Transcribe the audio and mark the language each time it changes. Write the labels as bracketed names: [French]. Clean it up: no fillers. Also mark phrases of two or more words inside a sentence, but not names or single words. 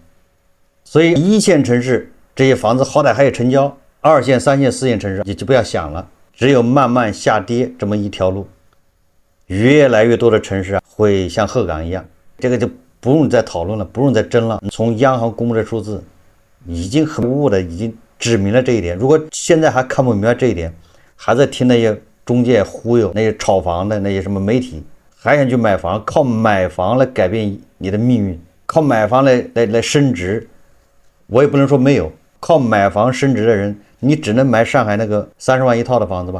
[Chinese] 所以一線城市這些房子好歹還有成交，2線、3線、4線城市也就不要想了，只有慢慢下跌這麼一條路。越來越多的城市啊會像鶴崗一樣，這個就不用再討論了，不用再爭了。從央行公布的數字已經很無誤的已經指明了這一點。如果現在還看不明白這一點，還在聽那些中介忽悠，那些炒房的那些什麼媒體，還想去買房，靠買房來改變你的命運，靠買房來升值。我也不能說沒有，靠買房升值的人，你只能買上海那個30萬一套的房子吧。